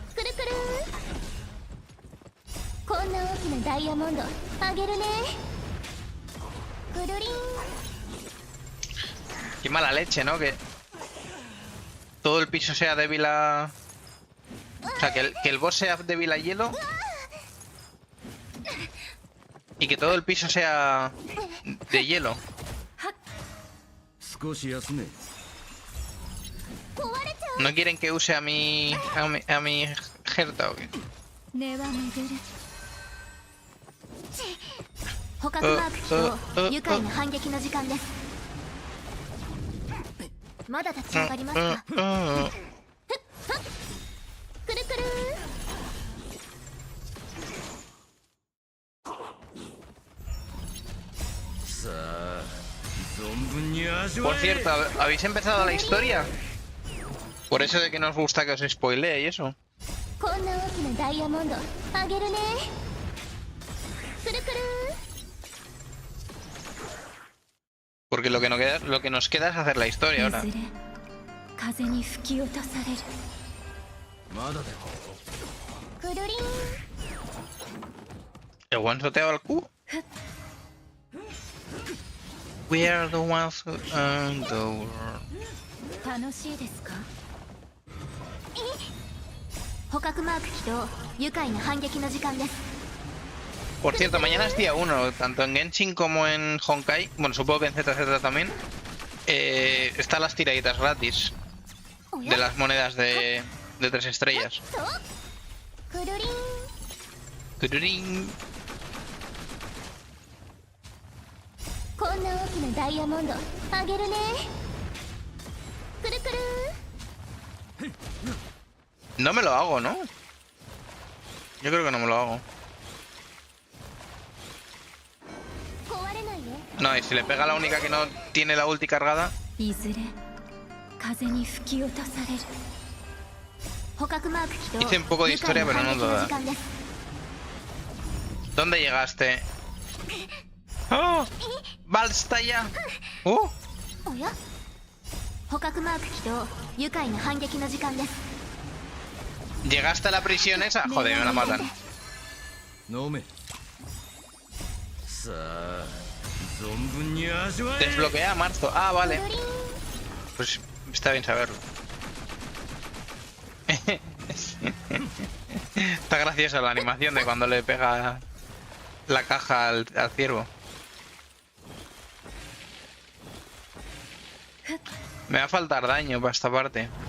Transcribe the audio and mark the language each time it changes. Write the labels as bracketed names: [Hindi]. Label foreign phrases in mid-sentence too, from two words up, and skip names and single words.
[Japanese] くるくるこんな大きなダイヤモンドあげるねくるりん [Spanish] Qué mala leche, ¿no? Que todo el piso sea débil a... O sea, que el boss sea débil a hielo. Y que todo el piso sea de hielo. [Japanese] 少し休め。壊れちゃ [Spanish] ¿No quieren que use a mi Herta o qué? [Japanese] う根は巡る捕獲マーク起動愉快な反撃の時間ですまだ立ち上がりますかくるくるさあ、存分に味わ [Spanish] Por [Japanese] え。 [Spanish] cierto, ¿habéis empezado la historia? Por eso de que nos gusta que os spoilee y eso. [Japanese] こんな大きなダイヤモンドあげるねくるくる [Spanish] Porque lo que nos queda es hacer la historia ahora. [Japanese] いずれ風に吹き落とされるまだだよ。くるりん [Spanish] ¿El one-shoteado al Q? [English] We are the ones who own the world. [Japanese] 楽しいですか捕獲マーク起動愉快な反撃の時間です [Spanish] Por cierto, mañana es día 1, tanto en Genshin como en Honkai. Bueno, supongo que en ZZ también. Están las tiraditas gratis de las monedas de 3 estrellas. [Japanese] くるりん [Spanish] Tururín. [Japanese] こんな大きなダイヤモンドあげるねくるくる [Spanish] No me lo hago, ¿no? Yo creo que no me lo hago. [Japanese] 壊れないよ [Spanish] No, y si le pega a la única que no tiene la ulti cargada. [Japanese] いずれ風に吹き落とされる捕獲マーク起動 [Spanish] Hice un poco de historia, pero no toda. [Japanese] 愉快な反撃の時間です [Spanish] ¿Dónde llegaste? ¡Oh! ¡Balsta ya! ¡Oh! [Japanese] おや捕獲マーク起動愉快な反撃の時間です [Spanish] ¿Llegaste a la prisión esa? Joder, me la matan. [Japanese] 飲め。さあ、存分に味わえ。 [Spanish] Desbloquea marzo. Ah, [Japanese] く [Spanish] vale. [Japanese] るりん [Spanish] Pues está bien saberlo. Está graciosa la animación de cuando le pega la caja al ciervo. Me va a faltar daño para esta parte.